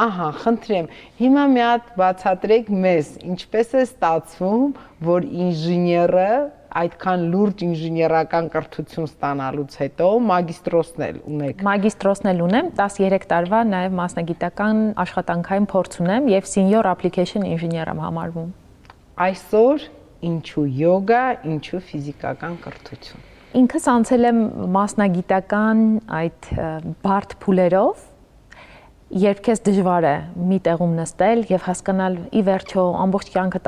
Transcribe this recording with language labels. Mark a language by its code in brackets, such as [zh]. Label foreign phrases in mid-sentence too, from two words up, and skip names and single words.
[hy] Ահա, խնդրեմ, հիմա մի հատ բացատրեք մեզ, ինչպես է ստացվում, որ ինժեները այդքան լուրջ ինժեներական կրթություն ստանալուց հետո մագիստրոսն էլ ունեք։ Մագիստրոսն էլ ունեմ, 13 տարվա նաև մասնագիտական աշխատանքային փորձ ունեմ եւ [en] senior application engineer [hy] եմ համարվում։ Այսօր ինչու յոգա, ինչու ֆիզիկական կրթություն։ Ինքս անցել եմ մասնագիտական այդ բարդ փուլերով, երբ քեզ դժվար է մի տեղում նստել եւ հասկանալ ի վերջո ամբողջ կյանքդ